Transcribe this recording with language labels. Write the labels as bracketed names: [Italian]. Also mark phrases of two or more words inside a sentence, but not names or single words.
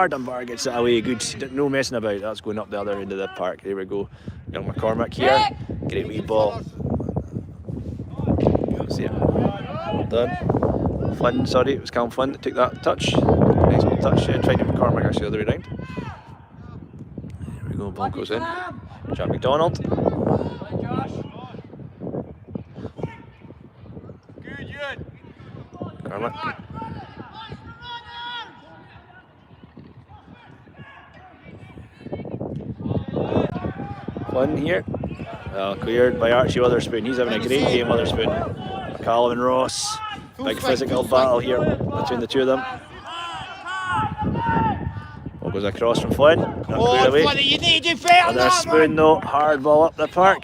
[English] Dunbar gets it away, good, no messing about. That's going up the other end of the park. There we go. Young McCormack here, great wee ball. Well done. Flynn, sorry, it was Callum Flynn that took that touch. Nice little touch. Tried to McCormack actually the other way round. There we go, ball goes in. Jack McDonald. McCormack. Flynn here. Cleared by Archie Witherspoon. He's having a great game, Witherspoon. McCallum and Ross. Big physical battle here between the two of them. Ball goes across from Flynn. Not cleared away. Witherspoon though. Hard ball up the park.